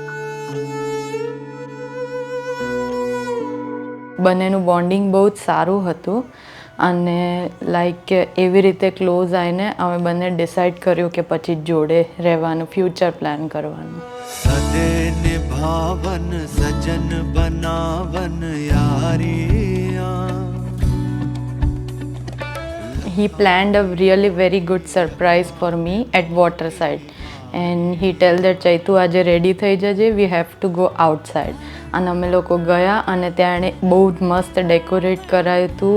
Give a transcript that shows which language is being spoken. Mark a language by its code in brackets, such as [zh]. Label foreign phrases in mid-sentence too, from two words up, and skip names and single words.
[gu] બંનેનું બોન્ડિંગ બહુ જ સારું હતું અને લાઈક એવી રીતે ક્લોઝ આવીને અમે બંને ડિસાઈડ કર્યું કે પછી જોડે રહેવાનું, [en] future plan [gu] કરવાનું. [pa] ਸਦੇ ਨਿਭਾਵਣ ਸੱਜਣ ਬਣਾਵਣ ਯਾਰੀਆਂ. [en] He planned a really very good surprise for me at Waterside and he tell that ચૈતુ [gu] આજે રેડી થઈ જજે, [en] we have to go outside. [gu] અને અમે લોકો ગયા અને ત્યાં એણે બહુ જ મસ્ત ડેકોરેટ કરાયું હતું.